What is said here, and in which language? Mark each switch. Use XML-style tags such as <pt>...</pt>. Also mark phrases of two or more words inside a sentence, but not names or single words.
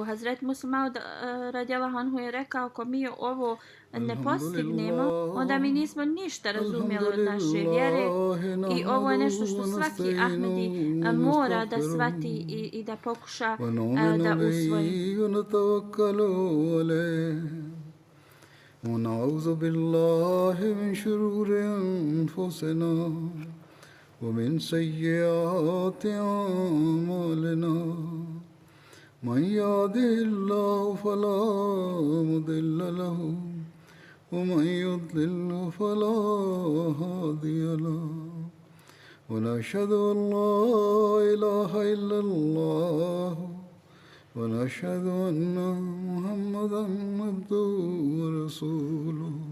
<bs>Hazret Musa Maud radijallahu anhu je rekao, ako mi ovo ne postignemo, onda mi nismo ništa razumjeli od naše vjere i ovo je nešto što svaki Ahmedi mora da shvati i da pokuša da usvoji.</bs> <ar>ونعوذ بالله من شرور أنفسنا ومن سيئات أعمالنا من يهده الله فلا مضل له ومن يضلل فلا هادي له ونشهد أن لا إله إلا الله ونشهد أن محمدا عبده ورسوله</ar>